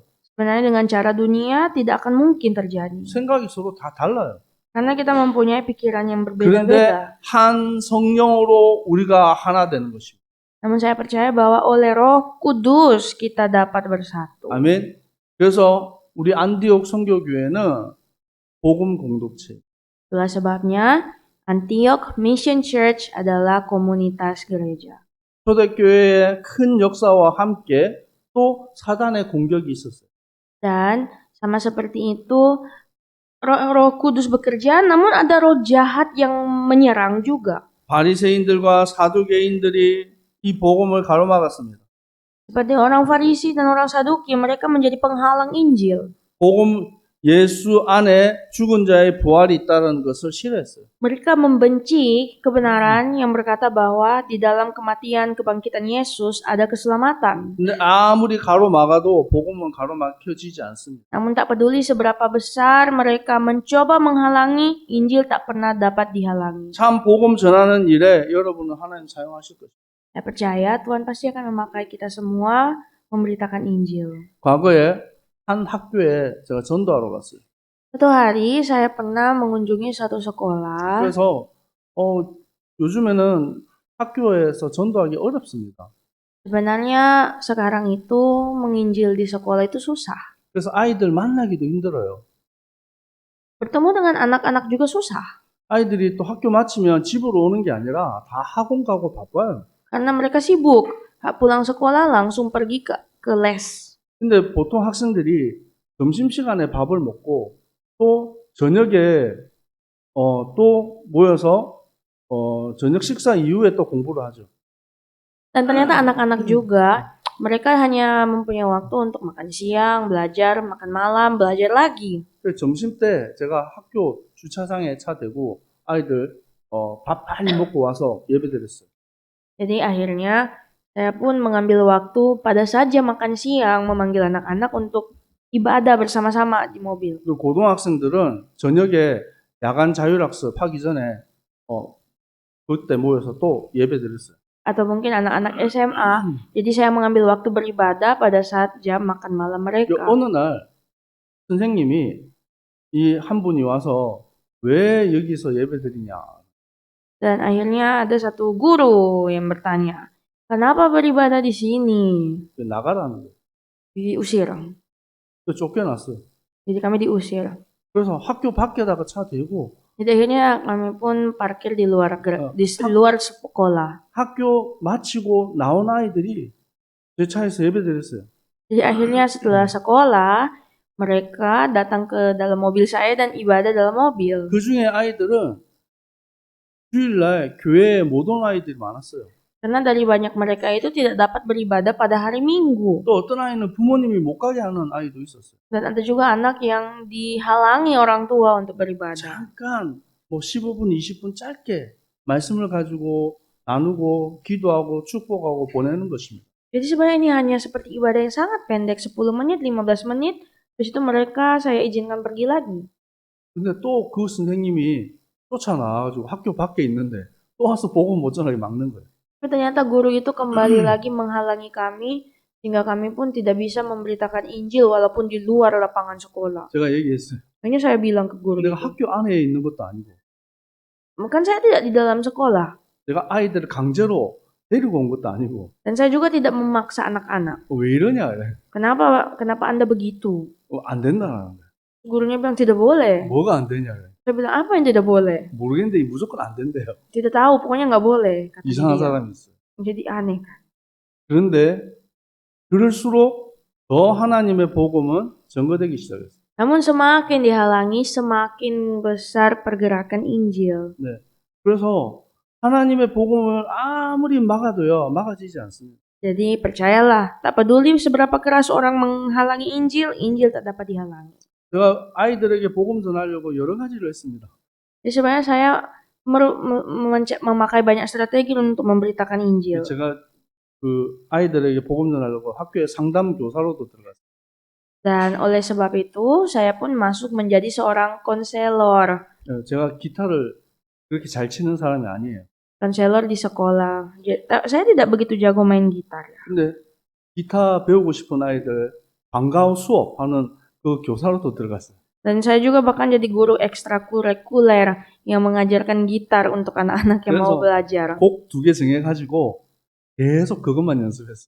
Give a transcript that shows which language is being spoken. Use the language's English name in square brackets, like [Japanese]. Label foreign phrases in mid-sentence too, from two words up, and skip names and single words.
[Indonesian] Sebenarnya dengan cara dunia tidak akan mungkin terjadi. [Korean] 생각이 서로 다 달라요. [Indonesian] Karena kita mempunyai pikiran yang [Korean] 그런데 [Indonesian] berbeda-beda. [Korean] 한 성령으로 우리가 하나 되는 것입니다. [Indonesian] Namun saya percaya bahwa oleh Roh Kudus kita dapat bersatu. [Korean] 아멘. 그래서 우리 안디옥 선교교회는 복음 공동체. [Indonesian] Itulah sebabnya Antioch Mission Church adalah komunitas gereja. [Korean] 초대교회의 큰 역사와 함께 또 사단의 공격이 있었어요. [Indonesian] Dan sama seperti itu Roh Kudus bekerja, namun ada roh jahat yang menyerang juga. [Korean] 바리새인들과 사두개인들이 이 복음을 가로막았습니다. [Indonesian] Seperti orang Farisi dan orang Saduki, mereka menjadi penghalang Injil. [Korean] 복음 예수 안에 죽은 자의 부활이 있다는 것을 싫어했어요. [Indonesian] Mereka membenci kebenaran yang berkata bahwa di dalam kematian kebangkitan Yesus ada keselamatan. [Korean] 근데 아무리 가로막아도 복음은 가로막혀지지 않습니다. [Indonesian] Namun tak peduli seberapa besar mereka mencoba menghalangi, Injil tak pernah dapat dihalangi. [Korean] 참 복음 전하는 일에 여러분은 하나님 사용하실 것입니다. [Indonesian] Saya percaya Tuhan pasti akan memakai kita semua memberitakan Injil. [Korean] 과거에 한 학교에 제가 전도하러 갔어요. [Indonesian] Suatu hari saya pernah mengunjungi satu sekolah. [Korean] 그래서 요즘에는 학교에서 전도하기 어렵습니다. [Indonesian] Sebenarnya sekarang itu menginjil di sekolah itu susah. [Korean] 그래서 아이들 만나기도 힘들어요. [Indonesian] Bertemu dengan anak-anak juga susah. [Korean] 아이들이 또 학교 마치면 집으로 오는 게 아니라 다 학원 가고 바빠요. [Indonesian] Karena mereka sibuk. Pulang sekolah langsung pergi ke les. [Korean] 근데 보통 학생들이 점심시간에 밥을 먹고 또 저녁에 또 모여서 저녁 식사 이후에 또 공부를 하죠. [Indonesian] Dan ternyata anak-anak juga mereka hanya mempunyai waktu untuk makan siang, belajar, makan malam, belajar lagi. [Korean] 그래서 점심 때 제가 학교 주차장에 차 대고 아이들 밥 빨리 먹고 와서 예배 드렸어요. [Indonesian] Jadi akhirnya Saya pun mengambil waktu pada saat jam makan siang memanggil anak-anak untuk ibadah bersama-sama di mobil. [Korean] 그 고등학생들은 저녁에 야간 자율학습 하기 전에 그때 모여서 또 예배 드렸어요. [Indonesian] Atau mungkin anak-anak SMA. Jadi saya mengambil waktu beribadah pada saat jam makan malam mereka. [Korean] 어느 날 선생님이 이 한 분이 와서 왜 여기서 예배 드리냐? [Indonesian] Dan akhirnya ada satu guru yang bertanya, kenapa beribadah di sini? [Korean] 나가라는 거예요. [Indonesian] Diusir. [Korean] 쫓겨났어요. [Indonesian] Jadi kami diusir. [Korean] 그래서 학교 밖에다가 차 대고 [Indonesian] Jadi akhirnya kami pun parkir di luar luar sekolah. [Korean] 학교 마치고 나온 아이들이 제 차에서 예배 드렸어요. [Indonesian] Jadi akhirnya setelah sekolah mereka datang ke dalam mobil saya dan ibadah dalam mobil. [Korean] 그 중에 아이들은 주일날 교회에 못 온 아이들이 많았어요. [Indonesian] Karena dari banyak mereka itu tidak dapat beribadah pada hari Minggu. [Korean] 또 어떤 아이는 부모님이 못 가게 하는 아이도 있었어요. [Indonesian] Dan ada juga anak yang dihalangi orang tua untuk beribadah. [Korean] 잠깐 뭐 15분, 20분 짧게 말씀을 가지고 나누고 기도하고 축복하고 보내는 것입니다. [Indonesian] Jadi sebenarnya ini hanya seperti ibadah yang sangat pendek, 10 menit, 15 menit. Terus itu mereka saya izinkan pergi lagi. [Korean] 근데 또 그 선생님이 쫓아나와가지고 학교 밖에 있는데 또 와서 복음 못 전하게 막는 거예요. [Indonesian] Tapi ternyata guru itu kembali lagi menghalangi kami sehingga kami pun tidak bisa memberitakan Injil walaupun di luar lapangan sekolah. [Korean] 제가 얘기했어요. [Indonesian] Hanya saya bilang ke guru [Korean] 내가 [Indonesian] itu, [Korean] 학교 안에 있는 것도 아니고 [Indonesian] kan saya tidak di dalam sekolah. [Korean] 내가 아이들을 강제로 데리고 온 것도 아니고 [Indonesian] Dan saya juga tidak memaksa anak-anak. [Korean] 왜 이러냐 그래. [Indonesian] Kenapa Anda begitu? [Korean] 안 된다는 거예요. [Indonesian] Gurunya bilang tidak boleh. [Korean] 뭐가 안 되냐 그래. [Indonesian] Saya bilang apa yang tidak boleh? [Korean] 모르겠는데 무조건 안 된대요. [Indonesian] Tidak tahu, pokoknya nggak boleh. Kata [Korean] 이상한 [Indonesian] dia. [Korean] 사람이 있어요. [Indonesian] Jadi aneh kan. [Korean] 그런데 그럴수록 더 하나님의 복음은 증거되기 시작했어요. [Indonesian] Namun semakin dihalangi, semakin besar pergerakan Injil. [Korean] 네. 그래서 하나님의 복음을 아무리 막아도요, 막아지지 않습니다. [Indonesian] Jadi percayalah, tak peduli seberapa keras orang menghalangi Injil, Injil tak dapat dihalangi. [Korean] 제가 아이들에게 복음 전하려고 여러 가지를 했습니다. [Indonesian] Jadi sebenarnya saya memakai banyak strategi untuk memberitakan Injil. [Korean] 제가 그 아이들에게 복음 전하려고 학교에 상담 교사로도 들어갔어요. [Indonesian] Dan oleh sebab itu, saya pun masuk menjadi seorang konselor. [Korean] 제가 기타를 그렇게 잘 치는 사람이 아니에요. [Indonesian] Konselor di sekolah. Saya tidak begitu jago main gitar. [Korean] 근데 기타 배우고 싶은 아이들 방과후 수업하는 그 교사로도 들어갔어요. [Indonesian] Dan saya juga bahkan jadi guru ekstrakurikuler yang mengajarkan gitar untuk anak-anak yang mau belajar. [Korean] 곡 2개 정해가지고 계속 그것만 연습했어요.